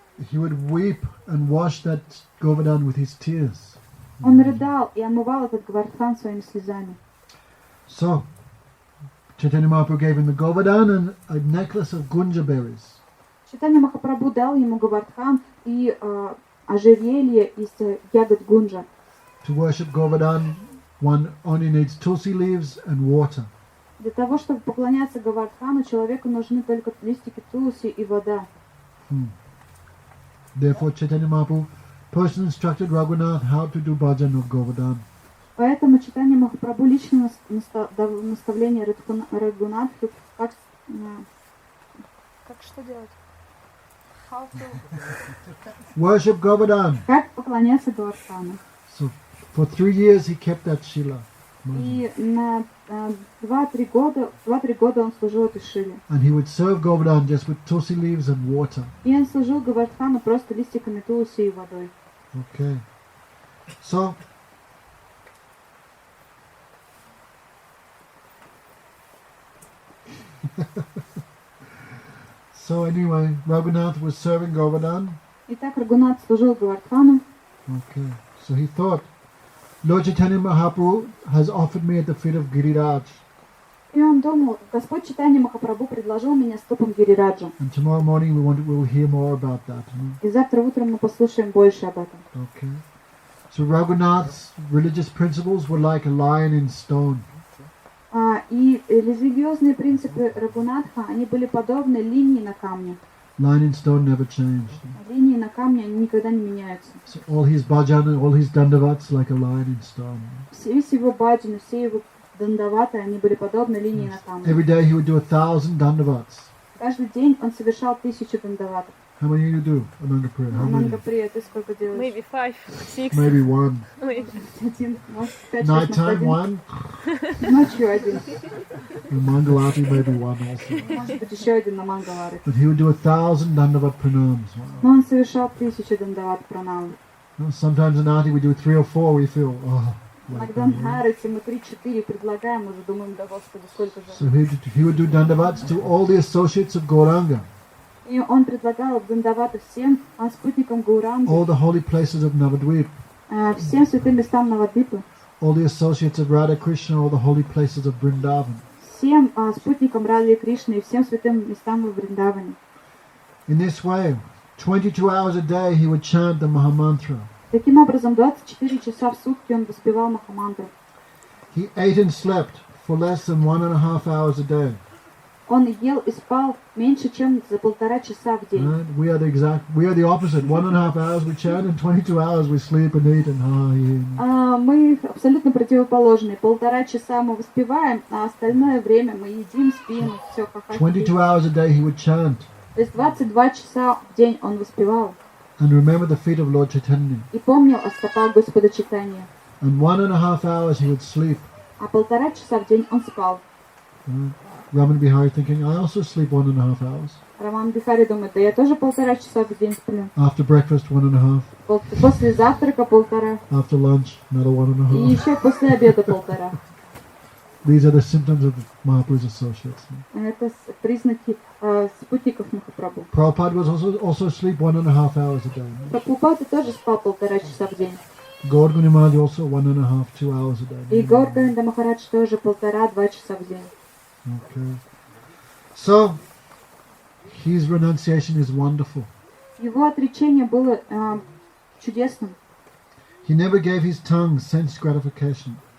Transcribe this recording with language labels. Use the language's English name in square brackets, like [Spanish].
[English] He would weep and wash that Govardhan with his tears. [Russian] Он рыдал и омывал этот Говардхан своими слезами. [English] So, Chaitanya Mahaprabhu gave him the Govardhan and a necklace of gunja berries. [Russian] Чайтанья Махапрабху дал ему Говардхан и ожерелье из ягод гунджа. [English] To worship Govardhan, one only needs tulsi leaves and water. [Russian] Для того, чтобы поклоняться Говардхану, человеку нужны только листики тулси и вода. [English] Therefore, Chaitanya Mahaprabhu personally instructed Raghunath how to do bhajan of Govardhan. [Russian] Поэтому Чайтанья Махапрабху лично дал наставление Рагунатху, как что делать? [English] How to... Worship Govardhan. [Russian] Как поклоняться Говардхану. [English] So, for 3 years he kept that shila. [Russian] И на 2-3 года он служил этой шиле. [English] And he would serve Govardhan just with tulsi leaves and water. [Russian] И он служил Говардхану просто листиками тулси и водой. [English] Okay. So, so anyway, Raghunath was serving Govardhan. [Russian] Итак, Рагунат служил Говардхану. [English] Okay. So he thought, Lord Chaitanya Mahaprabhu has offered me at the feet of Giriraj. [Russian] И он думал, Господь Чайтанья Махапрабху предложил меня стопам Гирираджа. [English] And tomorrow morning we will hear more about that. [Russian] И завтра утром мы послушаем больше об этом. [English] Okay. So Raghunath's religious principles were like a lion in stone. [Russian] И религиозные принципы Рагунатха, они были подобны линии на камне. [English] Line in stone never changed. [Russian] Линии на камне, они никогда не меняются. [English] So all his bhajan and all his dandavats like a line in stone. [Russian] Весь его баджаны, все его дандаваты, они были подобны линии на камне. [English] Every day he would do 1000 dandavats. [Russian] Каждый день он совершал 1000 дандаватов. [English] How many you do? Ananga prayer. How many? [Russian] Амангаприя, ты сколько делаешь? [English] Maybe 5, 6. Maybe one. Maybe. [Russian] Один, может, 5-6, [English] Nighttime one. [Russian] Ночью один. [English] And Mangalati maybe one also. [Russian] Может быть, еще один на Мангаларе. [English] But he would do 1000 dandavat pranams. Wow. [Russian] Но он совершал 1000 дандават пранам. [English] Sometimes in Ati we do 3 or 4. We feel [Russian] Иногда на Арате мы 3-4 предлагаем, уже думаем, да Господи, сколько же. [English] So he would do dandavats to all the associates of Gauranga. [Russian] И он предлагал дандаваты всем спутникам Гауранги, [English] All the holy places of Navadvip. [Russian] всем святым местам Навадвипы, [English] All the associates of Radha Krishna, all the holy places of Vrindavan. [Russian] всем спутникам Радхи Кришны и всем святым местам в Вриндаване. [English] In this way, 22 hours a day he would chant the Mahamantra. [Russian] Таким образом, 24 часа в сутки он воспевал Махамантру. [English] He ate and slept for less than 1.5 hours a day. [Russian] Он ел и спал меньше, чем за 1,5 часа в день. [English] Right? We are the opposite. 1.5 hours we chant and 22 hours we sleep and eat and [Russian] Мы абсолютно противоположные. 1,5 часа мы воспеваем, а остальное время мы едим, спим, все как [English] 22 hours a day he would chant. [Russian] То есть 22 часа в день он воспевал. [English] And remember the feet of Lord Chaitanya. [Russian] И помнил о стопах Господа Чайтаньи. [English] And 1.5 hours he would sleep. [Russian] А 1,5 часа в день он спал. [English] Right? Raman Bihari thinking, I also sleep 1.5 hours. [Russian] Роман Бихари думает, да я тоже 1,5 часа в день сплю. [English] After breakfast, 1.5. [Russian] После завтрака 1,5. [English] After lunch, another [Russian] И [English] 1.5. [Russian] еще после обеда 1,5. [English] These are the symptoms of Mahaprabhu's associates. [Russian] Это признаки спутников Махапрабху. [English] Prabhupada was also asleep 1.5 hours a day. [Russian] Прабхупада тоже спал 1,5 часа в день. [English] Gaur Maharaj also 1.5, 2 hours a day. [Russian] И Гаур Говинда Махарадж тоже 1,5-2 часа в день. [English] Okay. So, his renunciation is wonderful. [Russian] Его отречение было чудесным. [English] He never gave his tongue sense gratification.